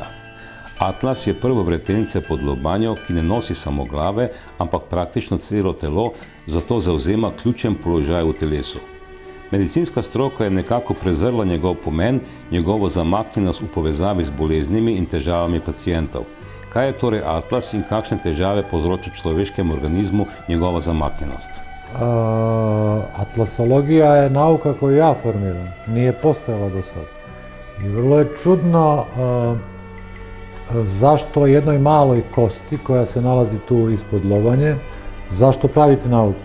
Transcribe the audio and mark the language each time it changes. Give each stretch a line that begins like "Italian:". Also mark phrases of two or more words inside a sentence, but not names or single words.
Slovenian: Atlas je prvo vretence pod lobanjo, ki ne nosi samo glave, ampak praktično celo telo, zato zavzema ključen položaj v telesu. Medicinska stroka je nekako prezrla njegov pomen, njegovo zamaknjenost v povezavi z boleznimi in težavami pacientov. Kaj je torej atlas in kakšne težave povzroča človeškem organizmu njegova zamaknjenost?
Serbian: Atlasologija je nauka koju ja formiram, nije postojala do sada. I vrlo je čudno zašto jednoj maloj kosti koja se nalazi tu ispod lobanje, zašto praviti nauku?